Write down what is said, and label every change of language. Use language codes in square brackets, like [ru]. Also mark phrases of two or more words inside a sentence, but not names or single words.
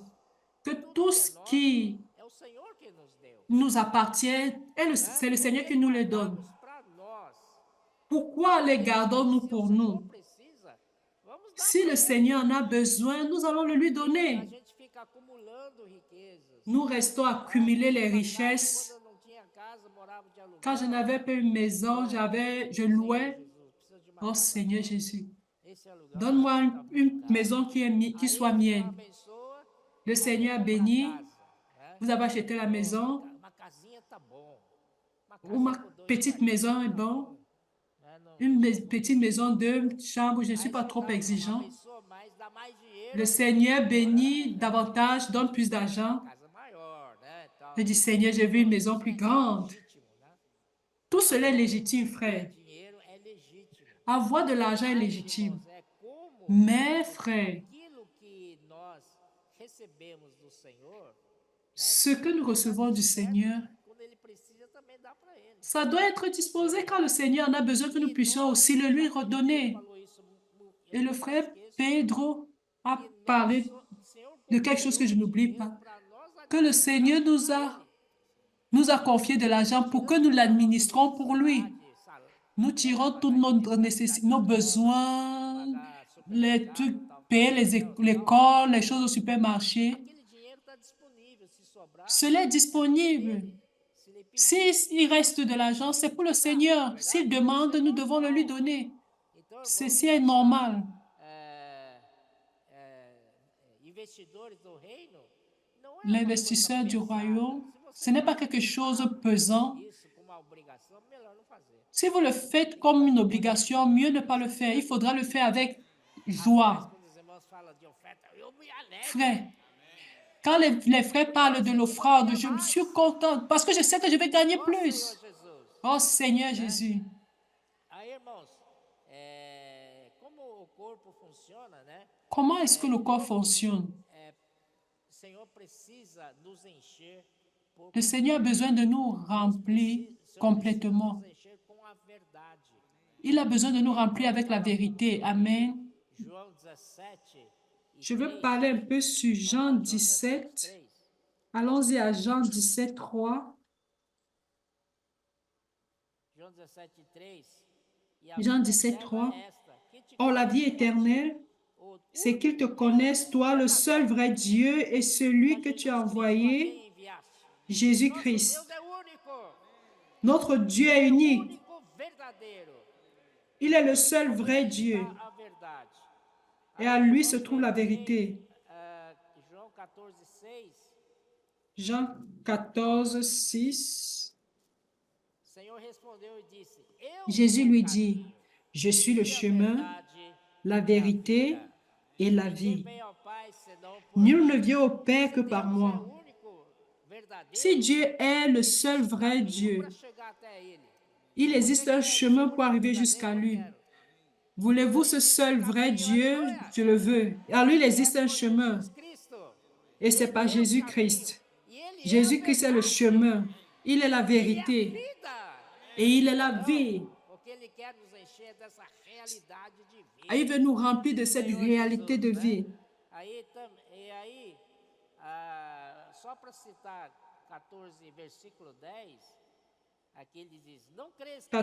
[fr] Que tout ce qui [pt] É o Senhor que nos deu. [fr] nous appartient, c'est le Seigneur qui nous le donne. [pt] Para nós. [fr] Pourquoi les gardons-nous pour nous? [pt] Precisa. Vamos dar. [fr] Si le Seigneur en a besoin, nous allons le lui [pt] A [fr] donner. [pt] gente fica acumulando riquezas. [fr] Nous restons à accumuler les richesses. [pt] Quando eu não tinha casa, morava de aluguel. [fr] Quand je n'avais pas une maison, je louais. [pt] Jesus, precisa de uma [fr] Oh Seigneur Jésus, [pt] esse aluguel. [fr] donne-moi une maison qui soit mienne. [pt] Abençoa [fr] Le Seigneur a béni. [pt] casa, né? [fr] Vous avez acheté la maison. [pt] Uma casinha tá bom. Uma [fr] Ou ma [pt] casinha com 2 [fr] petite maison est bon. [pt] né? Não, [fr] Une petite maison, 2 chambres, je ne suis pas trop exigeant. [pt] abençoa mais, dá mais dinheiro. [fr] Le Seigneur bénit davantage, donne plus d'argent. [pt] Casa maior, né? Tal. [fr] Je dis, Seigneur, je veux une maison plus grande. [pt] Legítimo, né? [fr] Tout cela est légitime, frère. [pt] Dinheiro é legítimo. [fr] Avoir de l'argent est légitime. [pt] É como [fr] Mais, frère, [pt] aquilo que nós recebemos do Senhor, [fr] ce que nous recevons du Seigneur, [pt] quando ele precisa também dá para ele. [fr] ça doit être disposé quand le Seigneur en a besoin que nous puissions aussi le lui redonner. [pt] Falou isso, [fr] Et le frère Pedro a parlé de quelque chose que je n'oublie pas, [pt] para nós [fr] que le Seigneur nous a confié de l'argent pour que nous l'administrons pour lui. Nous tirons tous nos besoins, les trucs, payer l'école, les choses au supermarché. [pt] aquele dinheiro está disponível, se sobrar, [fr] Cela est disponible. [pt] se ele pedir. [fr] S'il reste de l'argent, c'est pour le Seigneur. S'il demande, nous devons le lui donner. [pt] Então, [fr] Ceci est normal. [pt] Investidores do reino, não é [fr] L'investisseur du royaume, ce n'est pas quelque chose de pesant. [pt] isso como uma obrigação, melhor não fazer. [fr] Si vous le faites comme une obligation, mieux ne pas le faire. Il faudra le faire avec joie. [pt] Quando os irmãos falam de oferta, eu me alegro. [fr] Frère, quand les frères parlent de l'offrande, je me suis contente parce que je sais que je vais gagner plus. [pt] Senhor Jesus. [fr] Oh Seigneur Jésus. [pt] Aí, irmãos, como o corpo funciona, né? [fr] Comment est-ce que le corps fonctionne? [pt] O Senhor precisa nos encher por [fr] Le Seigneur a besoin de nous remplir complètement. [pt] nos encher com a verdade. [fr] Il a besoin de nous remplir avec la vérité. [pt] Amen. João 17. [fr] Je veux parler un peu sur Jean 17. Allons-y à Jean 17, 3. [pt] João João 17:3. E a [fr] Jean [pt] vida [fr] 17, [pt] eterna [fr] 3. [pt] é esta, que te [fr] Or, la vie [pt] conheçam a ti, [fr] éternelle, [pt] o [fr] c'est qu'ils te [pt] único [fr] connaissent, toi, le seul vrai Dieu, et celui que [pt] Jesus [fr] tu as [pt] Cristo, a [fr] envoyé, [pt] quem enviaste. Nosso [fr] Jésus-Christ. [pt] Deus é único, [fr] Notre Dieu est [pt] é o [fr] unique. [pt] único verdadeiro. [fr] Il est le seul vrai [pt] Onde [fr] Dieu. [pt] está a verdade? [fr] Et à [pt] Aí, [fr] lui se [pt] vamos [fr] trouve [pt] ver [fr] la [pt] também, [fr] vérité. [pt] João 14:6. [fr] Jean 14, 6. [pt] O Senhor respondeu e disse: Eu [fr] Jésus [pt] sou o [fr] lui dit, [pt] caminho [fr] je suis le [pt] e a [fr] chemin, [pt] verdade [fr] la [pt] e a [fr] vérité [pt] vida. [fr] et la [pt] Ninguém [fr] vie. [pt] vem ao Pai senão por [fr] Nul ne [pt] mim. [fr] vient au Père [pt] Se [fr] que par [pt] Deus é [fr] moi. [pt] o único [fr] Si [pt] verdadeiro, [fr] Dieu est le seul [pt] existe [fr] vrai [pt] caminho para [fr] Dieu, [pt] chegar até Ele. [fr] il [pt] Você [fr] existe un [pt] quer esse [fr] chemin pour [pt] único [fr] arriver [pt] verdadeiro? [fr] jusqu'à [pt] Eu [fr] lui. [pt] quero. [fr] Voulez-vous ce [pt] Existe [fr] seul vrai [pt] caminho, [fr] Dieu? [pt] aleluia. [fr] Je le veux. Et à lui, il [pt] É [fr] existe un [pt] por [fr] chemin. [pt] Jesus Cristo. [fr] Et c'est par [pt] Ele é o caminho. [fr] Jésus-Christ. [pt] E Ele é a [fr] Jésus-Christ est le [pt] verdade. [fr] chemin. Il est la [pt] Ele é a [fr] vérité. [pt] vida. [fr] Et il est la [pt] Então, [fr] vie. [pt] porque Ele quer nos encher dessa realidade de [fr] Et il [pt] vida. [fr] veut nous remplir de cette [pt] Senhor [fr] réalité [pt] Jesus, [fr] de [pt] né? [fr] vie. [pt] Aí, só para citar 14, versículo 10, aqui ele diz: Não crês que eu